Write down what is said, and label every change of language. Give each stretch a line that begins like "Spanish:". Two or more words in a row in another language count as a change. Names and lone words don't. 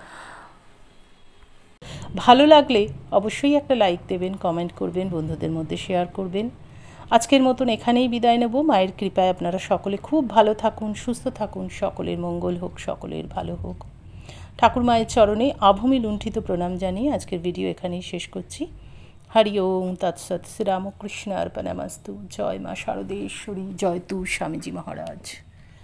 Bangla: ভালো লাগলে অবশ্যই একটা লাইক দেবেন, কমেন্ট করবেন, বন্ধুদের মধ্যে শেয়ার করবেন। আজকের মতন এখানেই বিদায় নেব। মায়ের কৃপায় আপনারা সকলে খুব ভালো থাকুন, সুস্থ থাকুন, সকলের মঙ্গল হোক, সকলের ভালো হোক। ঠাকুর মায়ের চরণে আভূমি লুণ্ঠিত প্রণাম জানিয়ে আজকের ভিডিও এখানেই শেষ করছি।
Sanskrit: हरि ओम तत्सत। श्री रामकृष्ण अर्पणमस्तु।
Hindi: जय माँ शारदेश्वरी, जय तू स्वामीजी महाराज।